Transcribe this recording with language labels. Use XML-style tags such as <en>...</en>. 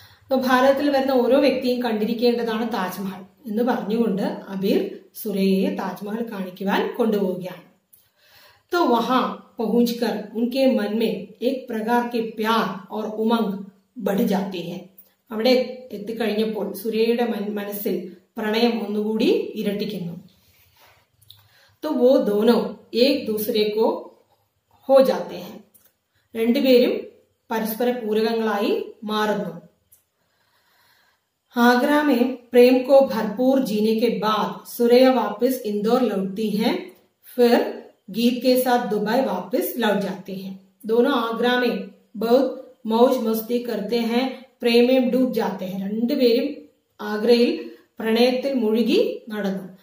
<ml>तो ഭാരതത്തിൽ വരുന്ന ഓരോ വ്യക്തിയും കണ്ടിരിക്കേണ്ടതാണ് താജ്മഹൽ എന്ന് പറഞ്ഞുകൊണ്ട് അബീർ സുരയ്യയെ താജ്മഹൽ കാണിക്കുവാൻ കൊണ്ടുപോവുകയാണ്.</ml> <hi>तो वहां पहुंचकर उनके मन में एक प्रकार के प्यार और उमंग बढ़ जाती है.</hi> <ml>അവിടെ എത്തിക്കഴിഞ്ഞപ്പോൾ സുരയ്യയുടെ മനസ്സിൽ പ്രണയം ഒന്നുകൂടി ഇരട്ടിക്കുന്നു.</ml> <hi>तो वो दोनों एक दूसरे को हो जाते हैं.</hi> <ml>രണ്ടുപേരും പരസ്പര പൂരകങ്ങളായി മാറുന്നു.</ml> <hi>आगरा में प्रेम को भरपूर जीने के बाद सुरैया वापस इंदौर लौटती हैं. फिर गीत के साथ दुबई वापस लौट जाती हैं. दोनों आगरा में बहुत मौज मस्ती करते हैं, प्रेम में डूब जाते हैं.</hi> <ml>രണ്ടുപേരും ആഗ്രയിൽ പ്രണയത്തിൽ മുഴുകി നടന്നു.</ml>